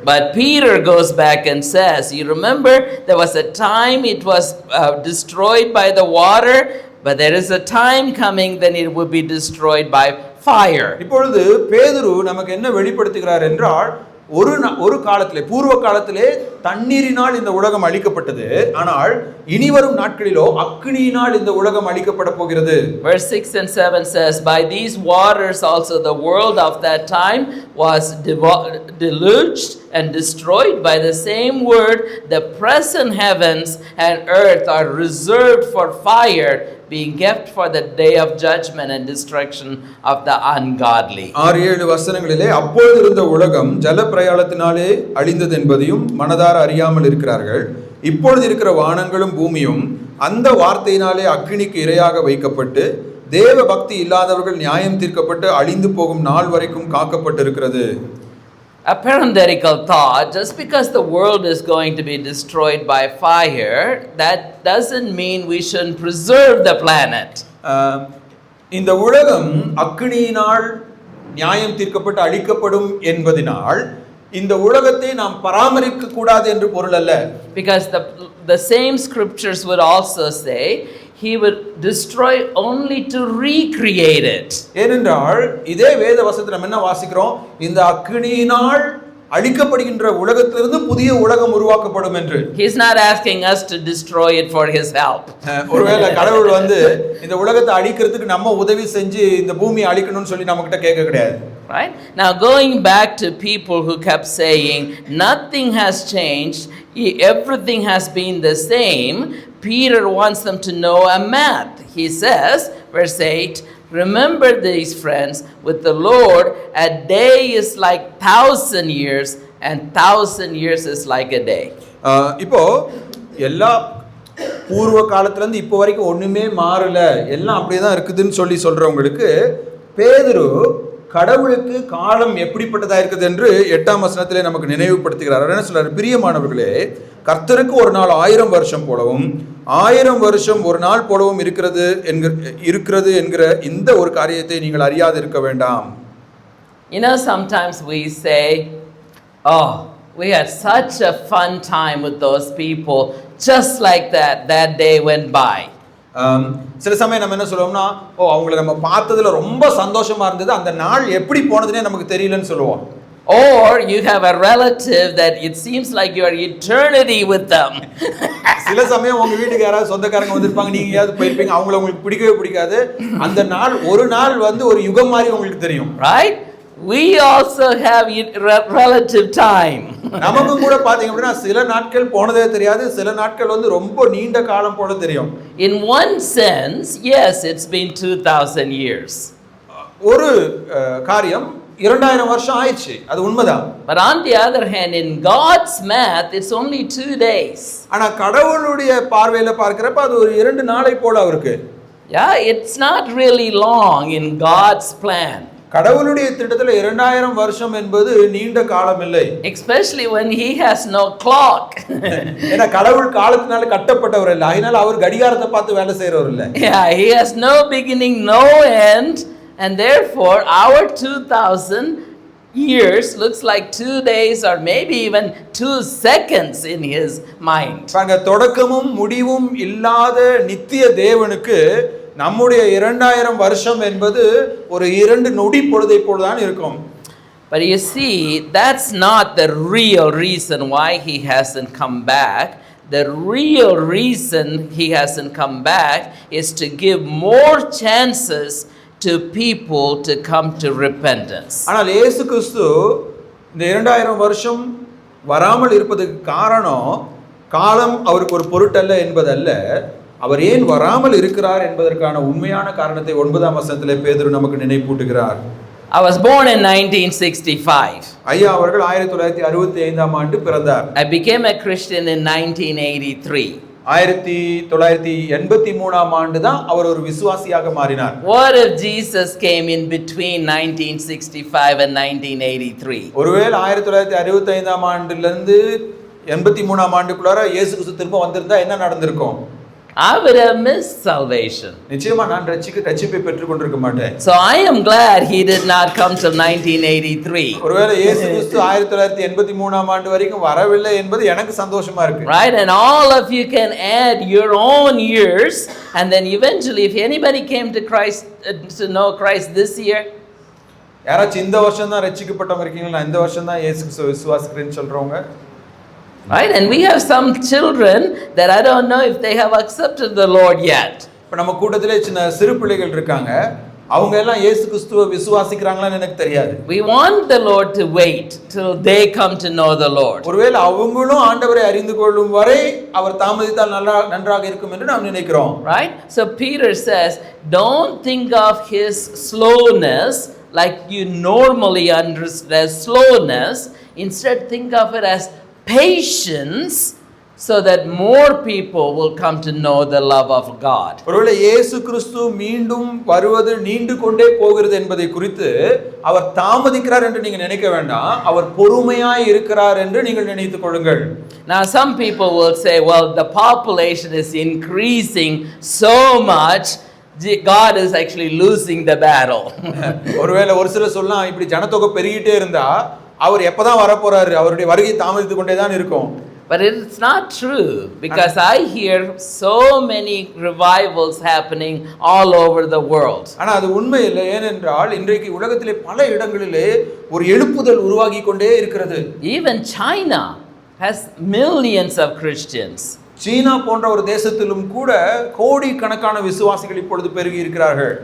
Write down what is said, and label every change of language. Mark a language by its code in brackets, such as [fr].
[en] But Peter goes back and says, you remember there was a time it was destroyed by the water, but there is a time coming then it will be destroyed by fire. [ta] இப்பொழுது பேதுரு நமக்கு என்ன வெளிப்படுத்துகிறார் என்றால், ஒரு காலத்திலே, பூர்வ காலத்திலே தண்ணீரினால் இந்த உலகம் அழிக்கப்பட்டது. ஆனால் இனிவரும் நாட்களிலோ அக்கினியினால் இந்த உலகம் அழிக்கப்பட போகிறது. [en] Verse 6 and 7 says, by these waters also the world of that time was deluged and destroyed. By the same word, the present heavens and earth are reserved for fire, being kept for the day of judgment and destruction of the ungodly. [ta] 6-7 வசனங்களிலே அப்பொழுது இருந்த உலகம் ஜல பிரயாணத்தினாலே அழிந்தது என்பதையும் மனதார அறியாமல் இருக்கிறார்கள். இப்பொழுது இருக்கிற வானங்களும் பூமியும் அந்த வார்த்தையினாலே அக்கினிக்கு இரையாக வைக்கப்பட்டு தேவ பக்தி இல்லாதவர்கள் நியாயம் தீர்க்கப்பட்டு அழிந்து போகும் நாள் வரைக்கும் காக்கப்பட்டிருக்கிறது. [en] A parenthetical thought, just because the world is going to be destroyed by fire, that doesn't mean we shouldn't preserve the planet. [ta] இந்த உலகம் அக்கினியினால் நியாயம் தீர்க்கப்பட்டு அழிக்கப்படும் என்பதனால் இந்த உலகத்தை நாம் பராமரிக்க கூடாது என்று பொருள் அல்ல. [en] Because the same scriptures would also say he would destroy only to recreate it. [ta] ஏனென்றால் இதே வேத வசனத்தில் நம்ம என்ன வாசிக்கிறோம், இந்த அக்கினியினால் அழிக்கப்படுகின்ற உலகத்திலிருந்து புதிய உலகம் உருவாக்கப்படும் என்று. [en] He is not asking us to destroy it for his help. [ta] ஒருவேளை கடவுள் இந்த உலகத்தை அழிக்கிறதுக்கு நம்ம உதவி செஞ்சு இந்த பூமியை அழிக்கணும்னு சொல்லி நம்ம கிட்ட கேட்க கிடையாது. [en] Right? Now going back to people who kept saying nothing has changed, everything has been the same, Peter wants them to know a math. He says, verse 8, remember these friends, with the Lord a day is like 1,000 years and 1,000 years is like a day. [ta] இப்போ எல்லா பூர்வ காலத்துல இருந்து இப்போ வரைக்கும் ஒண்ணுமே மாறல, எல்லாம் அப்படியே தான் இருக்குதுன்னு சொல்றவங்களுக்கு பேதுரு கடவுளுக்கு காலம் எப்படிப்பட்டதா இருக்குது என்று 8ஆம் வசனத்திலே நமக்கு நினைவுபடுத்துகிறார். என்ன சொல்றாரு, பிரியமானவர்களே, கர்த்தருக்கு ஒரு நாள் 1000 வருஷம் போலவும் 1000 வருஷம் ஒரு நாள் போலவும் இருக்கிறது என்கிற இந்த ஒரு காரியத்தை நீங்கள் அறியாது இருக்க வேண்டாம். [en] You know, sometimes we say, oh, We had such a fun time with those people. Just like that day went by. [ta] சில சமயம் நம்ம என்ன சொல்லுவோம்னா, அவங்கள நம்ம பார்த்ததுல ரொம்ப சந்தோஷமா இருந்தது, அந்த நாள் எப்படி போனதுன்னே நமக்கு தெரியலன்னு சொல்லுவோம். [en] Or you have a relative that it seems like you are eternity with them. [ta] சில சமயம் உங்க வீட்டுக்கு யாராவது சொந்தக்காரங்க வந்திருப்பாங்க, நீங்க யாராவது போயிருப்பீங்க, அவங்கள உங்களுக்கு பிடிக்கவே பிடிக்காது. அந்த நாள் ஒரு நாள் வந்து ஒரு யுகம் மாதிரி உங்களுக்கு தெரியும். [en] Right? We also have relative time. [ta] நமக்கும் கூட பாத்தீங்க அப்படின்னா சில நாட்கள் போனதே தெரியாது, சில நாட்கள் வந்து ரொம்ப நீண்ட காலம் போல தெரியும். [en] In one sense, yes, it's been 2000 years. [ta] ஒரு காரியம் 2000 வருஷம் ஆயிடுச்சு, அது உண்மைதான். [en] But on the other hand, in God's math, it's only 2 days. [ta] ஆனா கடவுளுடைய பார்வையில பார்க்கிறப்ப அது ஒரு 2 நாளை போல அவருக்கு. [en] Yeah, it's not really long in God's plan. [ta] கடவுளுடைய திட்டத்துல 2000 வருஷம் என்பது நீண்ட காலம் இல்லை. [en] Especially when he has no clock. [ta] ஏன்னா கடவுள் காலத்தினால கட்டப்பட்டவர் இல்ல, அதனால அவர் கடிகாரத்தை பார்த்து வேலை செய்யறவர் இல்ல. [en] Yeah, he has no beginning, no end, and therefore our 2000 years looks like 2 days or maybe even 2 seconds in his mind. [ta] பாருங்க, தொடக்கமும் முடிவும் இல்லாத நித்திய தேவனுக்கு நம்முடைய 2000 வருஷம் என்பது ஒரு 2 நொடி பொழுதை போலதான் இருக்கும். [en] But you see, that's not the real reason why he hasn't come back. The real reason he hasn't come back is to give more chances to people to come to repentance. [ta] ஆனால் இயேசு கிறிஸ்து இந்த 2000 வருஷம் வராமல் இருப்பதற்கு காரணம் காலம் அவருக்கு ஒரு பொருட்டல்ல என்பதல்ல, அவர் ஏன் வராமல் இருக்கிறார் என்பதற்கான உண்மையான காரணத்தை 9ஆம் வசனத்திலே பேதுரு நமக்கு நினைப்பூட்டுகிறார். [en] I was born in 1965. [ta] ஐயா அவர்கள் 1965ஆம் ஆண்டு பிறந்தார். [en] I became a Christian in 1983. [ta] 1983ஆம் ஆண்டு தான் அவர் ஒரு விசுவாசியாக மாறினார். [en] What if Jesus came in between 1965 and 1983? [ta] ஒருவேளை 1965ஆம் ஆண்டிலிருந்து 83ஆம் ஆண்டுக்குள்ளார இயேசு கிறிஸ்து திரும்ப வந்திருந்தா என்ன நடந்திருக்கும்? [en] I would have missed salvation. [ta] நிச்சயமா நான் ரட்சிப்பை பெற்றுக் கொண்டிருக்க மாட்டேன். [en] So I am glad he did not come till 1983. [ta] ஒருவேளை இயேசு கிறிஸ்து 1983ஆம் ஆண்டு வரைக்கும் வரவில்லை என்பது எனக்கு சந்தோஷமா இருக்கு. [en] Right, and all of you can add your own years, and then eventually if anybody came to Christ to know Christ this year, [ta] யாராச்சும் இந்த வருஷம் தான் ரட்சிக்கப்பட்டவங்க இருக்கீங்களா, நான் இந்த வருஷம் தான் இயேசு கிறிஸ்துவை விசுவாசிக்கிறேன்னு சொல்றவங்க. [en] Right, and we have some children that I don't know if they have accepted the Lord yet. [ta] இப்ப நம்ம கூட்டத்திலே சின்ன சிறு பிள்ளைகள் இருக்காங்க, அவங்க எல்லாம் இயேசு கிறிஸ்துவை விசுவாசிக்கிறாங்களான்னு எனக்கு தெரியாது. [en] We want the Lord to wait till they come to know the Lord. [ta] ஒருவேளை அவங்களும் ஆண்டவரை அறிந்து கொள்ளும் வரை அவர் தாமதித்தால் நன்றாக இருக்கும் என்று நாம் நினைக்கிறோம். [en] Right, so Peter says, don't think of his slowness like you normally understand as slowness. Instead think of it as patience, so that more people will come to know the love of God. [ta] ஒருவேளை இயேசு கிறிஸ்து மீண்டும் வருவது நீண்டு கொண்டே போகிறது என்பதை குறித்து அவர் தாமதிக்கிறார் என்று நீங்க நினைக்க வேண்டாம், அவர் பொறுமையாய் இருக்கிறார் என்று நீங்கள் நினைத்துக் கொள்ளுங்கள். [en] Now some people will say, well, the population is increasing so much, God is actually losing the battle. [ta] ஒருவேளை ஒரு சிலர் சொல்லலாம், இப்படி ஜனத்தொகை பெருகிட்டே இருந்தா அவர் எப்பதான் வர போறாரு, அவருடைய வருகை தாமதித்து கொண்டே தான் இருக்கும். [en] But it's not true, because I hear so many revivals happening all over the world. [ta] ஆனா அது உண்மை இல்லை, ஏனென்றால் இன்றைக்கு உலகத்திலே பல இடங்களிலே ஒரு எழுப்புதல் உருவாகி கொண்டே இருக்கிறது. [en] Even China has millions of Christians. [ta] சீனா போன்ற ஒரு தேசத்திலும் கூட கோடிக்கணக்கான விசுவாசிகள் இப்பொழுது பெருகி இருக்கிறார்கள்.